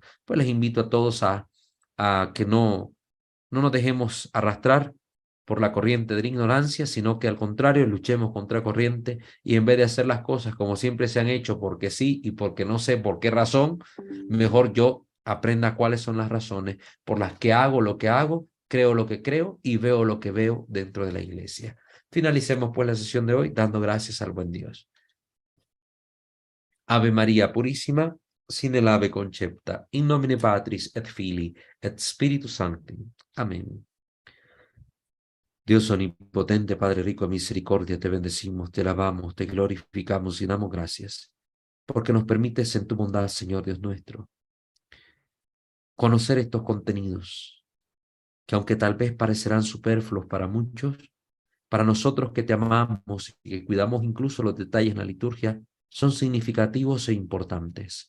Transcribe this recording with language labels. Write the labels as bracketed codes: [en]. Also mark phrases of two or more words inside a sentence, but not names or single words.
[es] Pues les invito a todos a que no nos dejemos arrastrar por la corriente de la ignorancia, sino que al contrario luchemos contra corriente y en vez de hacer las cosas como siempre se han hecho porque sí y porque no sé por qué razón, mejor yo aprenda cuáles son las razones por las que hago lo que hago, creo lo que creo y veo lo que veo dentro de la iglesia. Finalicemos pues la sesión de hoy dando gracias al buen Dios. [la] Ave María Purísima, sine lave concepta, in nomine Patris et Filii et Spiritus Sancti. Amén. [es] Dios omnipotente, Padre rico en misericordia, te bendecimos, te alabamos, te glorificamos y damos gracias, porque nos permites en tu bondad, Señor Dios nuestro, conocer estos contenidos, que aunque tal vez parecerán superfluos para muchos, para nosotros que te amamos y que cuidamos incluso los detalles en la liturgia, son significativos e importantes.